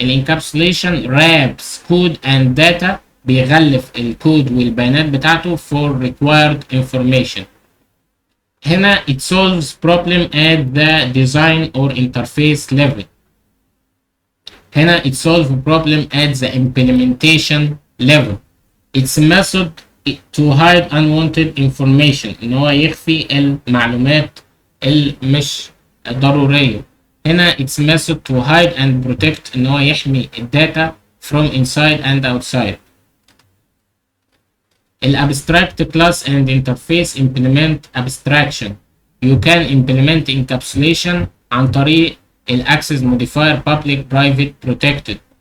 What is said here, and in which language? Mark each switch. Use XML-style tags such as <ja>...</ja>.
<en>الانكابسوليشن wraps code and data،</en> <ar>بيغلف الكود والبيانات بتاعته</ar> <en>for required information. هنا it solves problem at the design or interface level. هنا it solves problem at the implementation level. Its method to hide unwanted information،</en> <ar>ان هو يخفي المعلومات المش ضرورية.</ar> <en>هنا it's method to hide and protect،</en> <ar>ان هو يحمي الداتا</ar> <en>from inside and outside. الابستراكت class and interface implement abstraction. You can implement encapsulation</en> <ar>عن طريق</ar> <en>الاكسس modifier public private protected.</en>